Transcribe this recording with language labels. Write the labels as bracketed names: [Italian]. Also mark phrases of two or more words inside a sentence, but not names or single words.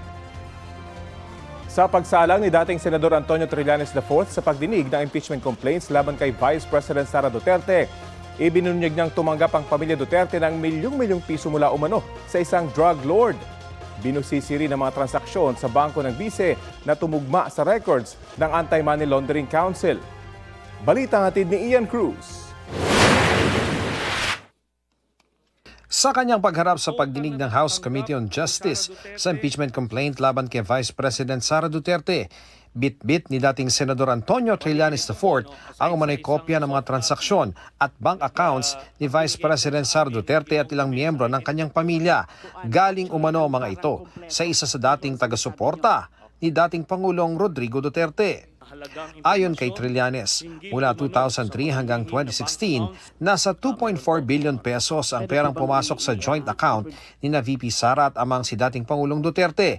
[Filipino] Sa pagsalang ni dating Senador Antonio Trillanes IV sa pagdinig ng [English] impeachment complaints [Filipino] laban kay Vice President Sara Duterte, ibinunyag niyang tumanggap ang pamilya Duterte ng milyong-milyong piso mula umano sa isang drug lord. Binusisi rin ang mga transaksyon sa bangko ng bise na tumugma sa records ng Anti-Money Laundering Council. Balita hatid ni Ian Cruz. Sa kanyang pagharap sa pagdinig ng House Committee on Justice sa [English] impeachment complaint [Filipino] laban kay Vice President Sara Duterte, bit-bit ni dating Senador Antonio Trillanes IV ang umano'y kopya ng mga transaksyon at [English] bank accounts [Filipino] ni Vice President Sara Duterte at ilang miyembro ng kanyang pamilya. Galing umano ang mga ito sa isa sa dating taga-suporta ni dating Pangulong Rodrigo Duterte. Ayon kay Trillanes, mula 2003 hanggang 2016, nasa 2.4 billion pesos ang perang pumasok sa [English] joint account [Filipino] ni na VP Sara at amang si dating Pangulong Duterte.